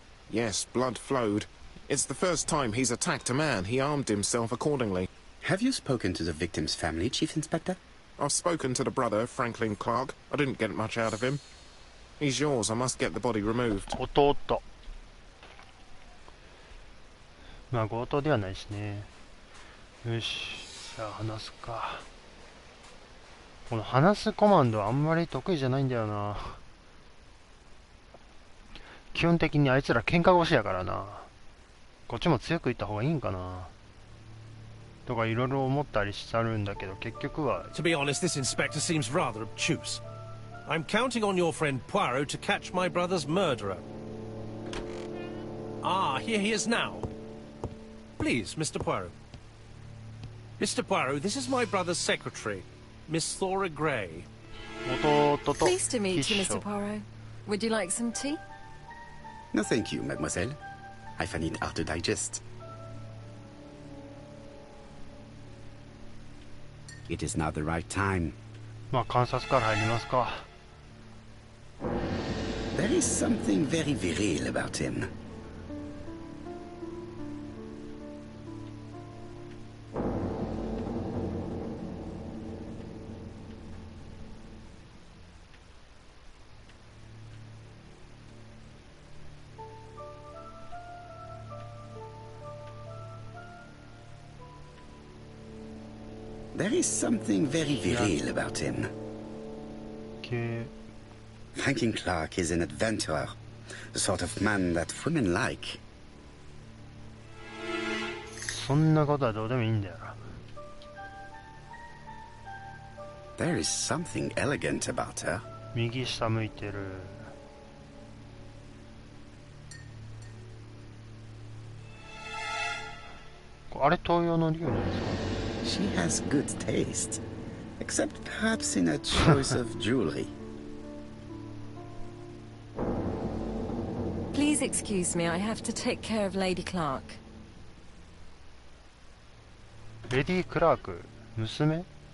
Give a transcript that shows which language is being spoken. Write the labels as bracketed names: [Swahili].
[English] Yes, blood flowed. It's the first time he's attacked a man. He armed himself accordingly. Have you spoken to the victim's family, Chief Inspector? I've spoken to the brother, Franklin Clark. I didn't get much out of him. He's yours. I must get the body removed. [Japanese] 弟。まあ強盗ではないしね。よし、じゃあ話すか。この話すコマンドあんまり得意じゃないんだよな。基本的にあいつら喧嘩腰やからな。こっちも強く言った方がいいんかな。とかいろいろ思ったりしたるんだけど、結局は [English] To be honest, this inspector seems rather obtuse. I'm counting on your friend Poirot to catch my brother's murderer. Ah, here he is now. Please, Mr. Poirot. Mr. Poirot, this is my brother's secretary, Miss Thora Gray. [Japanese] 弟と [English] Pleased to meet you, [Japanese] 秘 [English] Mr. [Japanese] 書 [English] Poirot. Would you like some tea? No, thank you, mademoiselle. I find it hard to digest. It is now the right time. [Japanese] まあ観察から入りますか。 [English] There is something very viril about him. There is something very viril about him. Okay. Franklin Clark is an adventurer, the sort of man that women like. [Japanese] そんなことはどうでもいいんだよ。 [English] There is something elegant about her. [Japanese] 右下向いてる。あれ東洋の料理なんですかね。 [English] She has good taste, except perhaps in her choice of jewelry. Please excuse me, I have to take care of Lady Clark. [Japanese] レディ・クラーク、娘？